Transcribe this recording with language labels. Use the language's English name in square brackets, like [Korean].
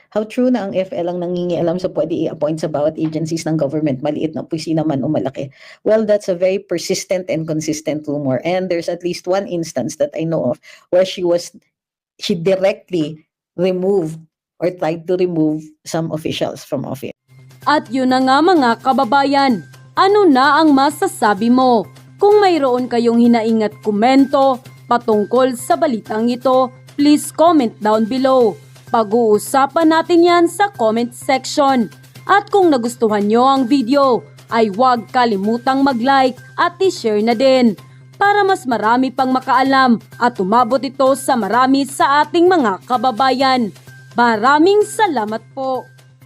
[English] How true [Filipino] na ang FL ang nangingialam sa pwede i-appoint sa bawat agencies ng government, maliit na opisina man o malaki? [English] Well, that's a very persistent and consistent rumor. And there's at least one instance that I know of where she directly removed or tried to remove some officials from office. [Filipino] At yun na nga mga kababayan, ano na ang masasabi mo? Kung mayroon kayong hinaingat komento patungkol sa balitang ito, [English] please comment down below. [Filipino] Pag-uusapan natin yan sa comment section. At kung nagustuhan nyo ang video, ay huwag kalimutang mag-like at i-share na din para mas marami pang makaalam at umabot ito sa marami sa ating mga kababayan. Maraming salamat po!